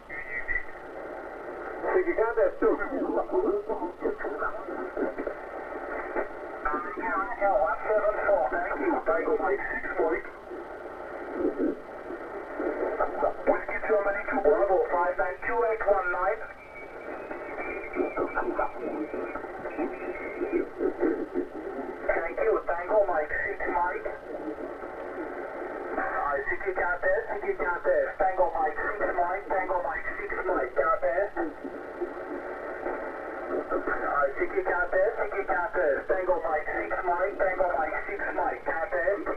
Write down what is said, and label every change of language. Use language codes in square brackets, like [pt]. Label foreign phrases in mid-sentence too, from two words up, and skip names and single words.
[en] Did you got that too? Thank you. Tango Mike 6 Mike. Whiskey Germany 2 Bravo 592-819. Thank you. Tango Mike 6 Mike. City Countess. Tango Mike 6 Mike. Tango Mike 6 Mike. Countess. City Countess. Tango Mike 6 Mike. Tango Mike 6 Mike. Countess.